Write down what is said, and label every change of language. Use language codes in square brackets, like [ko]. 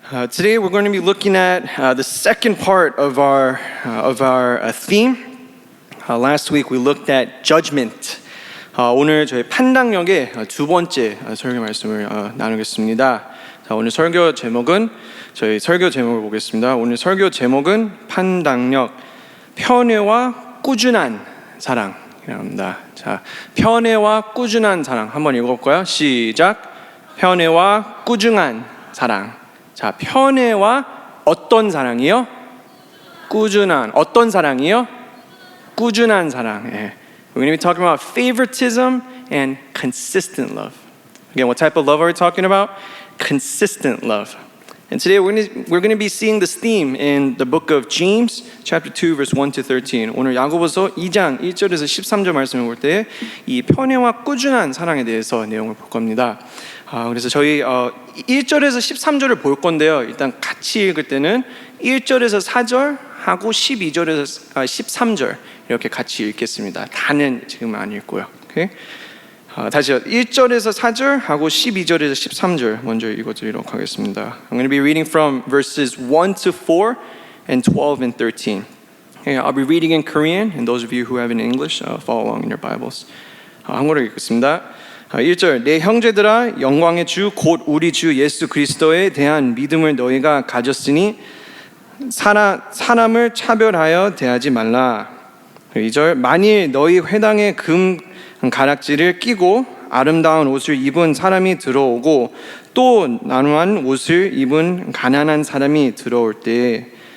[en] Today we're going to be looking at the second part of our theme. Last week we looked at judgment. [ko] 오늘 저희 판단력의 두 번째 설교 말씀을 나누겠습니다. 오늘 설교 제목은 저희 설교 제목을 보겠습니다. 오늘 설교 제목은 판단력, 편애와 꾸준한 사랑이랍니다. 자, 편애와 꾸준한 사랑 한번 읽어볼까요? 시작. 편애와 꾸준한 사랑. 자, 편애와 어떤 사랑이요? 꾸준한. 어떤 사랑이요? 꾸준한 사랑. 예. [en] We're going to be talking about favoritism and consistent love. Again, what type of love are we talking about? Consistent love. And today we're going to be seeing this theme in the book of James, chapter 2, verse 1 to 13. [ko] 오늘 야고보서 2장 1절에서 13절 말씀을 볼 때 이 편애와 꾸준한 사랑에 대해서 내용을 볼 겁니다. 그래서 저희 1절에서 13절을 볼 건데요. 일단 같이 읽을 때는 1절에서 4절 하고 12절에서 13절 이렇게 같이 읽겠습니다. 다는 지금 안 읽고요. 오케이? 다시요. 1절에서 4절 하고 12절에서 13절 먼저 읽어드리도록 하겠습니다. [en] I'm going to be reading from verses 1 to 4 and 12 and 13. Okay, I'll be reading in Korean, and those of you who have in English, follow along in your Bibles. [ko] 한국어로 읽겠습니다. 1절, 내 형제들아 영광의 주 곧 우리 주 예수 그리스도에 대한 믿음을 너희가 가졌으니 사람을 차별하여 대하지 말라. 2절, 만일 너희 회당에 금 가락지를 끼고 아름다운 옷을 입은 사람이 들어오고 또 나누한 옷을 입은 가난한 사람이 들어올 때